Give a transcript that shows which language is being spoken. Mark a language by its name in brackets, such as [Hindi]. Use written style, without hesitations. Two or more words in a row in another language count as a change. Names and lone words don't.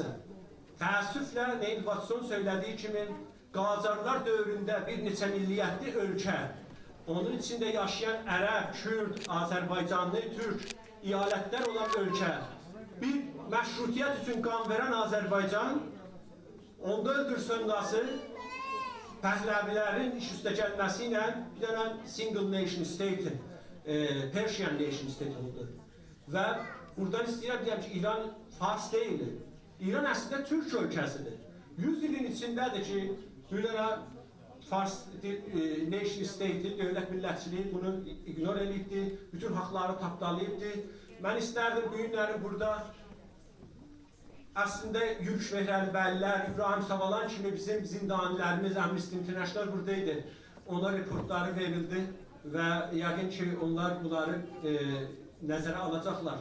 [Azerbaijani] Təəssüflə Neil Watson söylədiyi kimi Qacarlar dövründə bir neçə milliyyətli ölkə, onun içində yaşayan Ərəb, Kürd, Azərbaycanlı, Türk, iyalətlər olan ölkə, bir məşrutiyyət üçün qan verən Azərbaycan, onda öldürsöndası Pəhləvilərin iş üstə gəlməsi ilə bir dənə [English] single nation state, Persian nation state [Azerbaijani] oldu. Və buradan istəyirəm deyəm ki, İran Fars deyil. İran əslində Türk ölkəsidir. 100 ilin içindədir ki, bir dənə Fars [English] nation state, [Azerbaijani] dövlət millətçiliyi bunu ignor edibdir, bütün haqları tapdalayıbdır. Mən istərdim bu günləri burada aslında yürüyüş verən bəllər, İbrahim Savalan kimi bizim zindanilərimiz, Amnesty International buradaydı. Ona reportları verildi və yəqin ki, onlar bunları nəzərə alacaqlar.